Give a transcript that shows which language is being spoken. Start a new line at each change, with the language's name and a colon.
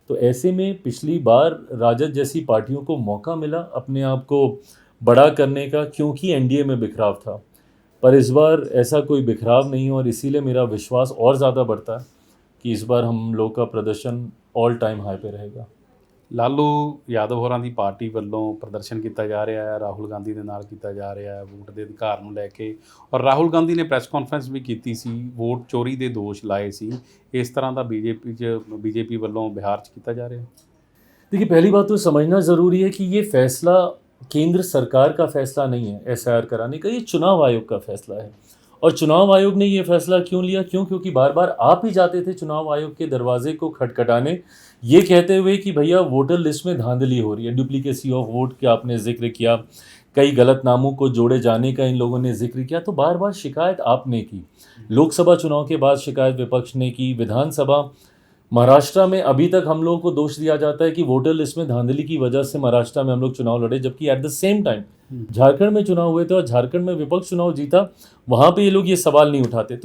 Hindi: तो ऐसे में पिछली बार राजद जैसी पार्टियों को मौका मिला अपने आप को बड़ा करने का, क्योंकि एनडीए में बिखराव था। पर इस बार ऐसा कोई बिखराव नहीं है, और इसीलिए मेरा विश्वास और ज़्यादा बढ़ता है कि इस बार हम लोग का प्रदर्शन ऑल टाइम हाई पे रहेगा।
Punjabi: ਲਾਲੂ ਯਾਦਵ ਹੋਰਾਂ ਦੀ ਪਾਰਟੀ ਵੱਲੋਂ ਪ੍ਰਦਰਸ਼ਨ ਕੀਤਾ ਜਾ ਰਿਹਾ ਹੈ, ਰਾਹੁਲ ਗਾਂਧੀ ਦੇ ਨਾਲ ਕੀਤਾ ਜਾ ਰਿਹਾ ਹੈ ਵੋਟ ਦੇ ਅਧਿਕਾਰ ਨੂੰ ਲੈ ਕੇ, ਔਰ ਰਾਹੁਲ ਗਾਂਧੀ ਨੇ ਪ੍ਰੈਸ ਕਾਨਫਰੰਸ ਵੀ ਕੀਤੀ ਸੀ, ਵੋਟ ਚੋਰੀ ਦੇ ਦੋਸ਼ ਲਾਏ ਸੀ। ਇਸ ਤਰ੍ਹਾਂ ਦਾ बीजेपी ਵੱਲੋਂ बिहार 'ਚ ਕੀਤਾ जा ਰਿਹਾ है।
Hindi: देखिए, पहली बात तो समझना ज़रूरी है कि ये फैसला केंद्र सरकार का फैसला नहीं है एसआईआर कराने का, ये चुनाव आयोग का फैसला है। और चुनाव आयोग ने ये फैसला क्यों लिया? क्योंकि बार बार आप ही जाते थे चुनाव आयोग के दरवाजे को खटखटाने, ये कहते हुए कि भैया वोटर लिस्ट में धांधली हो रही है, डुप्लीकेसी ऑफ वोट का आपने जिक्र किया, कई गलत नामों को जोड़े जाने का इन लोगों ने जिक्र किया। तो बार बार शिकायत आपने की, लोकसभा चुनाव के बाद शिकायत विपक्ष ने की, विधानसभा, महाराष्ट्र में अभी तक हम लोगों को दोष दिया जाता है कि वोटर लिस्ट में धांधली की वजह से महाराष्ट्र में हम लोग चुनाव लड़े, जबकि
English: at the same time
Hindi: Jharkhand में चुनाव हुए थे और झारखंड में विपक्ष चुनाव जीता, वहाँ पे ये लोग ये सवाल नहीं उठाते।